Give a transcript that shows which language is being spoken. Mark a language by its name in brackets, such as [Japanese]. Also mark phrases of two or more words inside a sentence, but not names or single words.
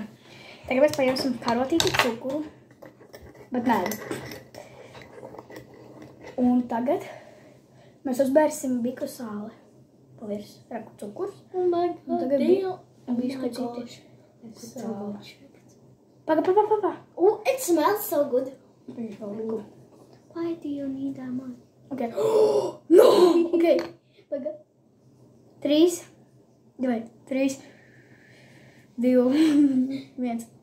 [Latvian] Tagad mēs paņemsim karotīti cukuru, bet nē. Un tagad mēs uzbērsim biku sāli. Pavirs, reku cukurs. [English] Oh my [Latvian] Un [English] god, [Latvian] tagad bišķi. Paga. [English] Oh, it smells so good. [Latvian] Paga. [English] Why do you need that much? Ok. No! Ok. Paga. 3, 2, 3, 2, 1.